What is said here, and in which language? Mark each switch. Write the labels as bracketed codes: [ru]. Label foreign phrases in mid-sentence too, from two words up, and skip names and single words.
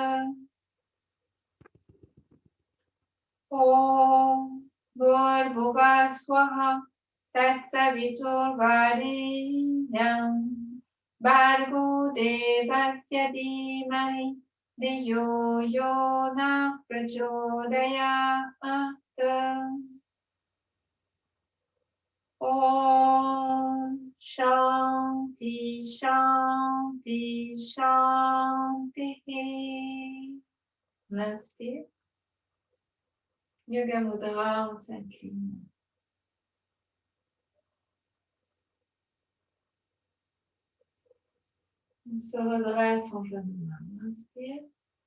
[sa] Om Bhurvubhuva Swaha Tatsaviturvarenyam Bhargo Devasya Dhimai Dhiyo Yona Prachodayat. Om Shanti Shanti Shanti. [fr] On inspire. [sa] Yoga Mudra, [fr] on s'incline. On se redresse en genou.